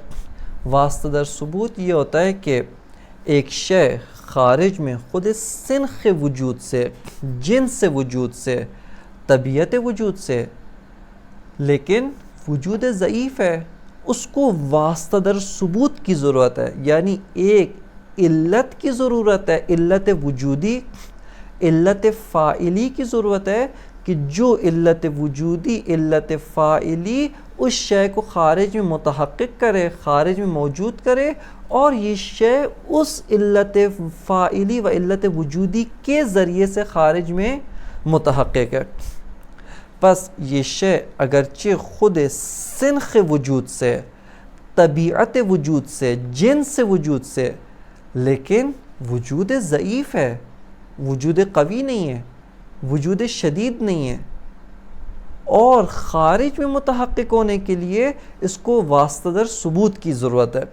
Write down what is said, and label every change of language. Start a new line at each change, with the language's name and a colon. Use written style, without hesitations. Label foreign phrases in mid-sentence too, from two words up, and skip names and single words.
Urdu: واسطہ در ثبوت یہ ہوتا ہے کہ ایک شے خارج میں خود سنخ وجود سے، جنس وجود سے، طبیعت وجود سے، لیکن وجود ضعیف ہے، اس کو واسطہ در ثبوت کی ضرورت ہے. یعنی ایک علت کی ضرورت ہے، علت وجودی، علت فاعلی کی ضرورت ہے کہ جو علت وجودی، علت فاعلی اس شے کو خارج میں متحقق کرے، خارج میں موجود کرے اور یہ شے اس علت فاعلی و علت وجودی کے ذریعے سے خارج میں متحقق ہے. پس یہ شے اگرچہ خود سنخ وجود سے، طبیعت وجود سے، جنس وجود سے، لیکن وجود ضعیف ہے، وجود قوی نہیں ہے، وجود شدید نہیں ہے، اور خارج میں متحقق ہونے کے لیے اس کو واسطہ در ثبوت کی ضرورت ہے.